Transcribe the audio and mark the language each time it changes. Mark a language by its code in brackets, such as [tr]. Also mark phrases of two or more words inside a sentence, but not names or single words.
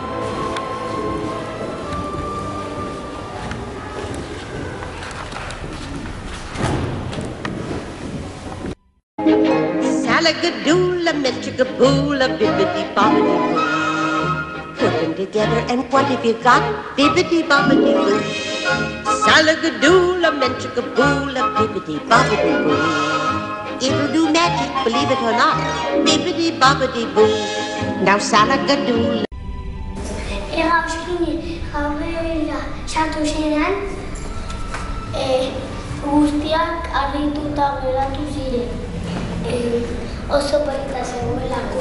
[en] Salagadoola, Metchigaboola, bibbidi-bobbidi-boo. Put them together and what have you got? Bibbidi-bobbidi-boo. Salagadoola, Metchigaboola, bibbidi-bobbidi-boo. It'll do magic, believe it or not. Bibbidi-bobbidi-boo. Now Salagadoola. [eu] Errauskine jaurera sartu zenean, guztiak harrituta geratu ziren. Oso polita zegoelako.